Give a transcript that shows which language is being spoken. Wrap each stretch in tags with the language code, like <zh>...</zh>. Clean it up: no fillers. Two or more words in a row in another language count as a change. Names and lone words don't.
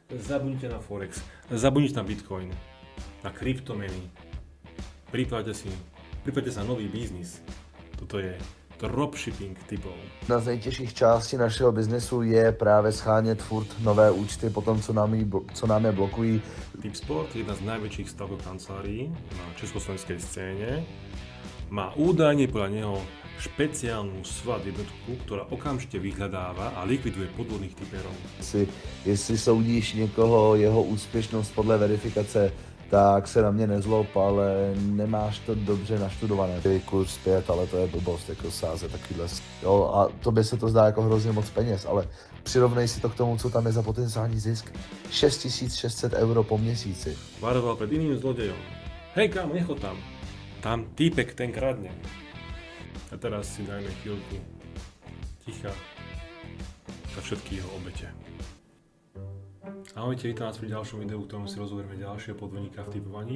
<sk>Zabudnite na Forex, zabudnite na Bitcoin, na kryptomeny. Pripravte sa nový biznis. Toto je dropshipping typov.</sk> <cs>Jedna z nejtěžších částí našeho biznesu je právě schánět furt nové účty po tom, co nám je blokují.</cs> <sk>Tipsport je jedna z najväčších stavkových kancelárií na československej scéne. Má údajne podľa neho špeciálnu SWOT jednotku, ktorá okamžite vyhľadáva a likviduje podvodných typerov.</sk> <cs>Jestli soudíš někoho, jeho úspěšnost podle verifikace, tak se na mě nezlob, ale nemáš to dobře naštudované. Je kurz 5, ale to je blbost, jako sázet takovýhle. Jo, a tobě se to zdá jako hrozně moc peněz, ale přirovnej si to k tomu, co tam je za potenciální zisk. 6600 € po měsíci.</cs> <sk>Varoval pred iným zlodejom. Hej kámo, nechod tam. Tam týpek ten kradne. A teraz si dajme chvíľku ticha za všetky jeho obete. Ahojte, vítam vás pri ďalšom videu, v ktorom si rozoberieme ďalšieho podvodníka v tipovaní.</sk>